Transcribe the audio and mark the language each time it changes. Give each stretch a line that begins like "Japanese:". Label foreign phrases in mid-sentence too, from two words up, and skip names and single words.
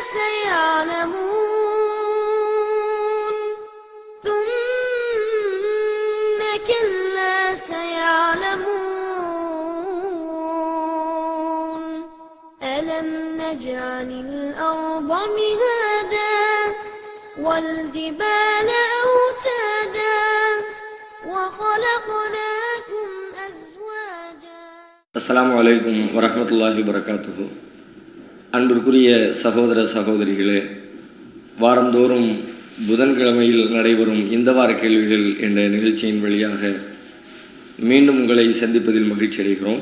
Arabic: سيعلمون ثم كلا سيعلمون ألم نجعل الأرض مهادا والجبال أوتادا وخلقناكم أزواجا. السلام عليكم ورحمة الله وبركاته.
Tamil: அன்பிற்குரிய சகோதர சகோதரிகளே, வாரந்தோறும் புதன்கிழமையில் நடைபெறும் இந்த வார கேள்விகள் என்ற நிகழ்ச்சியின் வழியாக மீண்டும் உங்களை சந்திப்பதில் மகிழ்ச்சி அடைகிறோம்.